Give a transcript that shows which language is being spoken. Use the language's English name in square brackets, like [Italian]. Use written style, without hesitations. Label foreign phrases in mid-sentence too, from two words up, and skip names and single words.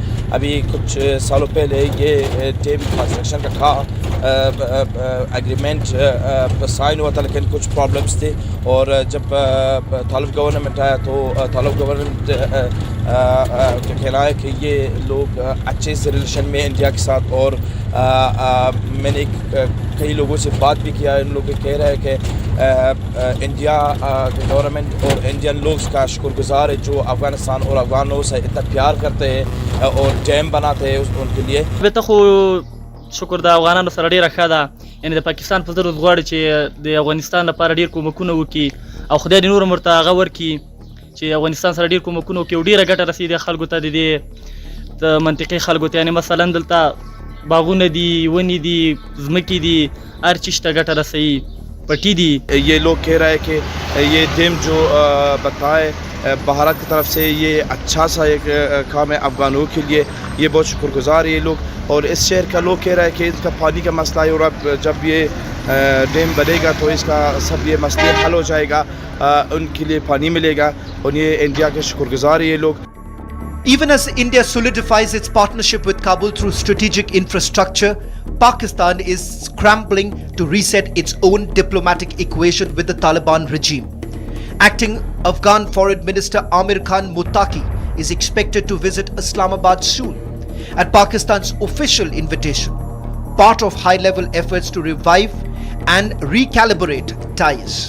[Hindi] अभी कुछ सालों पहले ये [English] dam construction [Hindi] का [English] agreement sign [Hindi] हुआ था लेकिन कुछ प्रॉब्लम्स थे और जब तालिब गवर्नमेंट आया तो तालिब गवर्नमेंट का कहना है कि ये लोग अच्छे से रिलेशन में इंडिया के साथ और मैंने कई लोगों से बात भी किया. इन लोग कह रहे हैं कि इंडिया गवर्नमेंट और इंडियन लोग का शुक्रगुजार है जो अफ़गानिस्तान और अफ़गानों से इतना प्यार करते हैं और डैम बनाते हैं उनके लिए. [Pashto] شکر د افغانانو سره ډیره ښه ده یعنی د پاکستان په ضرورت غواړي چې د افغانستان لپاره ډیر کومکونه وکړي او خدای دې نور مرته هغه ورکړي چې افغانستان سره ډیر کومکونه وکړي او ډیره ګټه رسیدي خلکو ته د دې د منطقي خلکو ته یعنی مثلا دلته باغونه دي ونې دي ځمکې دي هر چیز ته ګټه رسوي پټي دي. [Hindi] ये लोग कह रहे हैं कि ये डैम जो बताए भारत की तरफ से ये अच्छा सा एक काम है अफ़गानों के लिए. ये बहुत शुक्रगुजार है ये लोग और इस शहर का लोग कह रहा है कि इसका पानी का मसला है और अब जब ये डैम बनेगा तो इसका सब ये मसले हल हो जाएगा, उनके लिए पानी मिलेगा और ये इंडिया के शुक्रगुजार है ये लोग. [English] Even as India solidifies its partnership with Kabul through strategic infrastructure, Pakistan is scrambling to reset its own diplomatic equation with the Taliban regime. Acting Afghan Foreign Minister Amir Khan Muttaqi is expected to visit Islamabad soon at Pakistan's official invitation, part of high-level efforts to revive and recalibrate ties.